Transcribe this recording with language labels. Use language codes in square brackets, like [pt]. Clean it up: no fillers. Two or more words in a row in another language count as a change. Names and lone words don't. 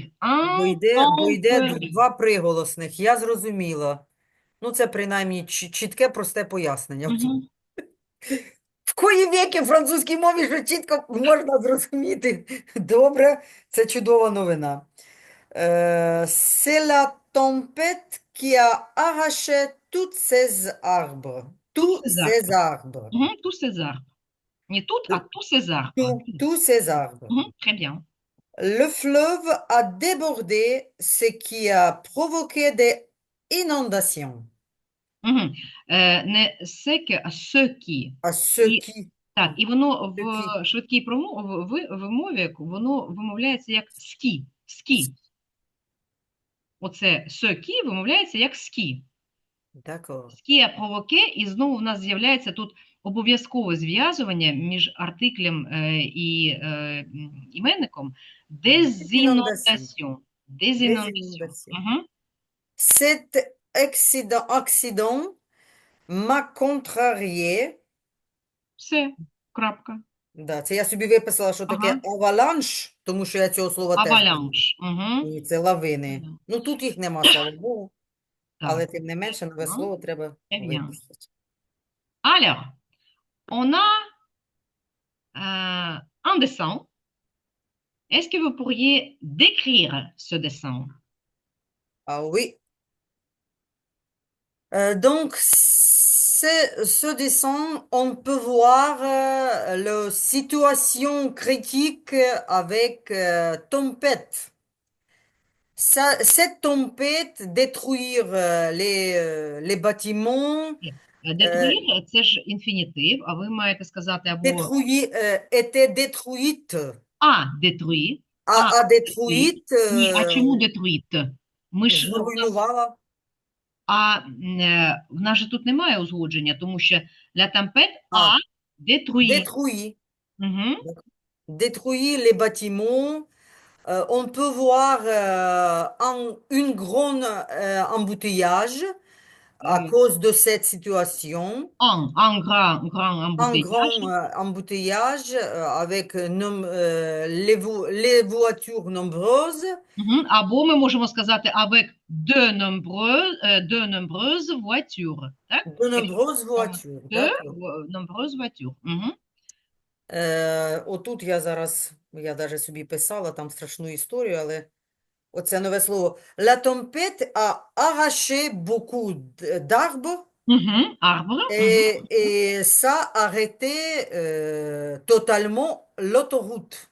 [uk] Бо йде [fr] Intempérie. [uk] два приголосних. Я зрозуміла. Ну, це принаймні чітке, просте пояснення. Угу. В кої віки французькій мові що чітко можна зрозуміти. Добре, це чудова новина. [fr] C'est la tempête qui a arraché tous ces arbres. Tout Tous ces ces arbres. arbres. Tout ces arbres. Не тут, а tous ces arbres. Tous ces arbres. Très bien. Le fleuve a débordé, ce qui a provoqué des inondations. [uk] Угу. Не секи, а söki. [fr] À ceux [uk] І, [fr] qui, [uk] так, і воно [fr] ceux qui. [uk] в швидкій вимові воно вимовляється як ски. Ски. Оце söki вимовляється як ски. [fr] D'accord. ce qui a provoqué, [uk] і знову в нас з'являється тут обов'язкове зв'язування між артиклем і іменником. [fr] Inondations. Дезінондаціон. Des Дезінондаціон. inondations. Угу. Cet accident m'a contrarié. [uk] Все, крапка. Да, це я собі виписала, що таке Ага. аваланш, тому що я цього слова теж не знаю. Авалянш. Угу. І це лавини. Ну, тут їх нема, слава Богу, Так. але тим не менше нове слово треба [fr] Très bien. [uk] виписати. [fr] Alors, on a un dessin. Est-ce que vous pourriez décrire ce dessin? Ah oui. Donc, ce dessin, on peut voir la situation critique avec tempête. Cette tempête détruire les bâtiments, euh, Détruire, [uk] це ж інфінітив, а ви маєте сказати або [fr] était détruite, détruit, a détruit. détruite, [uk] Ні, а чому détruite? Ми ж, зруйнувала. в нас же тут немає узгодження, тому що [fr] la tempête a Ah, détruit. détruit. Угу. Détruit les bâtiments. On peut voir une grande embouteillage à cause de cette situation. Un grand Un embouteillage. grand embouteillage avec les voitures nombreuses. [uk] Або ми можемо сказати [fr] avec de nombreuses voitures. [uk] Так? [fr] De nombreuses voitures, De d'accord. nombreuses voitures. [uk] Отут я даже собі писала там страшну історію, але оце нове слово. [fr] La tempête a arraché beaucoup d'arbres Arbre. et ça a arrêté totalement l'autoroute.